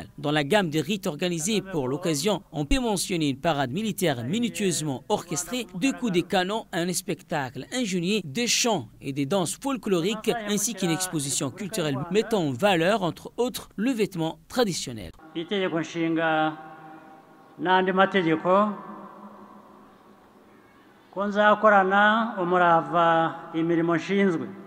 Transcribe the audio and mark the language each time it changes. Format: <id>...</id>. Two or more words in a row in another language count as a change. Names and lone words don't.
<fr>Dans la gamme de rites organisés pour l'occasion, on peut mentionner une parade militaire minutieusement orchestrée, 2 coups de canon, un spectacle ingénieux, des chants et des danses folkloriques, ainsi qu'une exposition culturelle mettant en valeur, entre autres, le vêtement traditionnel.</fr> <rw>Itegeko nshinga n'andi mategeko ko nzakorana umurava imirimo nshinzwe.</rw>